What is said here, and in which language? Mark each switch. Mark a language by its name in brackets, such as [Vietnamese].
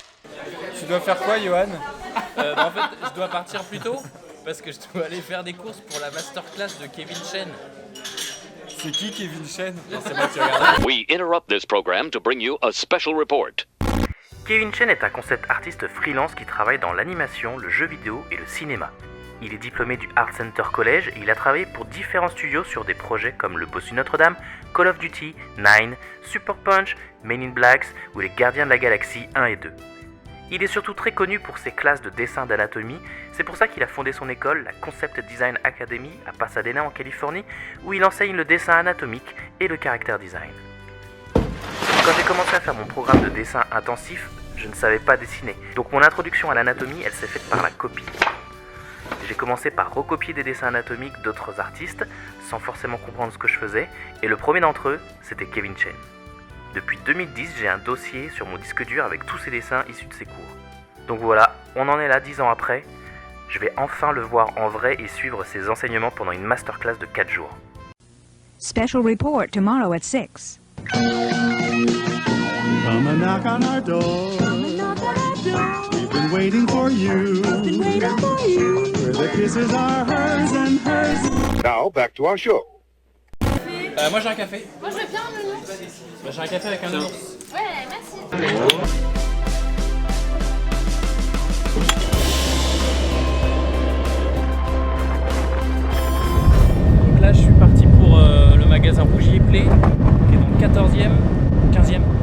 [French] Tu dois faire quoi, Johan? En fait, je dois partir plus tôt parce que je dois aller faire des courses pour la masterclass de Kevin Chen. C'est qui Kevin Chen? Non, c'est moi qui regarde. [English] We interrupt this program to bring you a special report. [French] Kevin Chen est un concept artiste freelance qui travaille dans l'animation, le jeu vidéo et le cinéma. Il est diplômé du Art Center College et il a travaillé pour différents studios sur des projets comme Le Bossu Notre-Dame, Call of Duty, Nine, Super Punch, Men in Blacks ou Les Gardiens de la Galaxie 1 et 2. Il est surtout très connu pour ses classes de dessin d'anatomie, c'est pour ça qu'il a fondé son école, la Concept Design Academy à Pasadena en Californie, où il enseigne le dessin anatomique et le character design. Quand j'ai commencé à faire mon programme de dessin intensif, je ne savais pas dessiner, donc mon introduction à l'anatomie, elle s'est faite par la copie. J'ai commencé par recopier des dessins anatomiques d'autres artistes, sans forcément comprendre ce que je faisais, et le premier d'entre eux, c'était Kevin Chen. Depuis 2010, j'ai un dossier sur mon disque dur avec tous ses dessins issus de ses cours. Donc voilà, on en est là 10 ans après. Je vais enfin le voir en vrai et suivre ses enseignements pendant une masterclass de 4 jours. [English] Special report tomorrow at 6. Come and knock on our door. We've been waiting for you. Where the kisses are hers and hers. Now back to our show. [French] Moi j'ai un café. Moi je veux bien un nounours. Bah, j'ai un café avec un ours. Ouais, merci. Donc là je suis parti pour le magasin Rougier Play qui est dans le 14e, 15e.